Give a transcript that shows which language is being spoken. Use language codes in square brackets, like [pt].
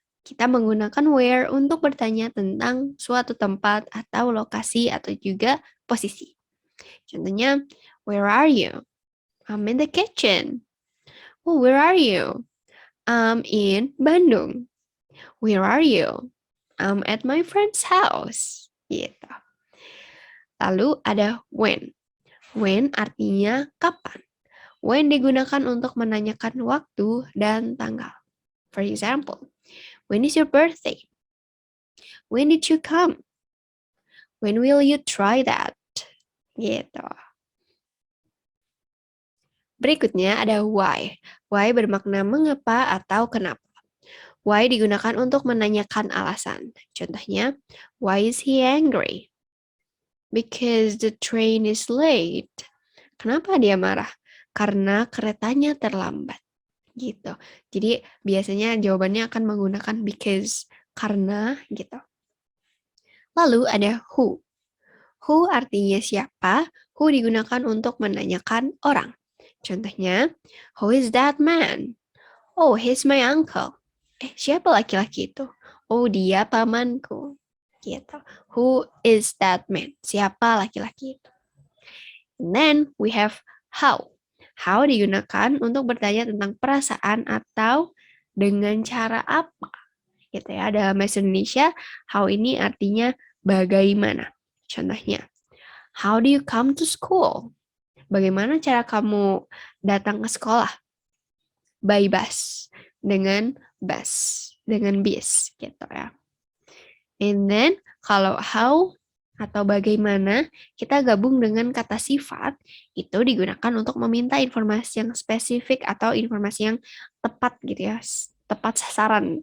[id] Kita menggunakan where untuk bertanya tentang suatu tempat atau lokasi atau juga posisi. Contohnya, [en] where are you? I'm in the kitchen. Oh, where are you? I'm in Bandung. Where are you? I'm at my friend's house. [id] Gitu. Lalu ada [en] when. [id] When artinya kapan. When digunakan untuk menanyakan waktu dan tanggal. [en] For example, when is your birthday? When did you come? When will you try that? Gitu. [id] Berikutnya ada why. Why bermakna mengapa atau kenapa. Why digunakan untuk menanyakan alasan. Contohnya, [en] why is he angry? Because the train is late. [id] Kenapa dia marah? Karena keretanya terlambat. Gitu. Jadi biasanya jawabannya akan menggunakan because, karena gitu. Lalu ada who. Who artinya siapa, who digunakan untuk menanyakan orang. Contohnya, [en] who is that man? Oh, he's my uncle. [id] Siapa laki-laki itu? Oh, dia pamanku. Gitu. [en] Who is that man? [id] Siapa laki-laki itu? [en] And then we have how. [id] How digunakan untuk bertanya tentang perasaan atau dengan cara apa. Gitu ya. Dalam bahasa Indonesia, how ini artinya bagaimana. Contohnya, [en] how do you come to school? [id] Bagaimana cara kamu datang ke sekolah? [en] By bus. [id] Dengan bus. Dengan bis. Gitu ya. [en] And then, [id] kalau how atau bagaimana, kita gabung dengan kata sifat, itu digunakan untuk meminta informasi yang spesifik atau informasi yang tepat gitu ya, tepat sasaran.